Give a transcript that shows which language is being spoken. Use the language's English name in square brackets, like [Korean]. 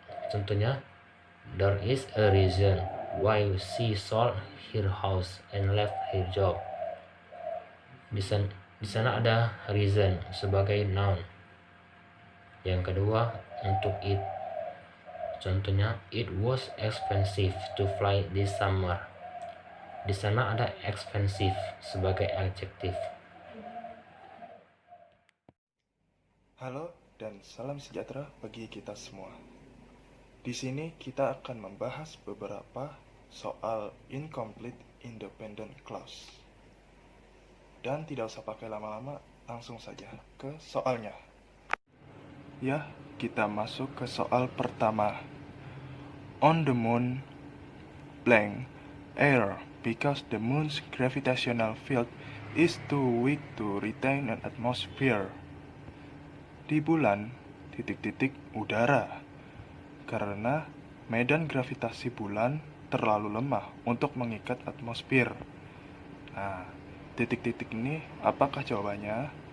[English] Contohnya, there is a reason why she sold her house and left her job. [Indonesian] Di sana ada reason sebagai noun. Yang kedua, untuk [English] it. Contohnya, it was expensive to fly this summer. [Indonesian] Di sana ada expensive sebagai adjektif. Halo dan salam sejahtera bagi kita semua. Di sini kita akan membahas beberapa soal incomplete independent clause. Dan tidak usah pakai lama-lama, langsung saja ke soalnya. Ya, kita masuk ke soal pertama. [English] On the moon, blank, air, because the moon's gravitational field is too weak to retain an atmosphere. [Indonesian] Di bulan, udara, karena medan gravitasi bulan terlalu lemah untuk mengikat atmosfer. Nah, titik-titik ini apakah jawabannya?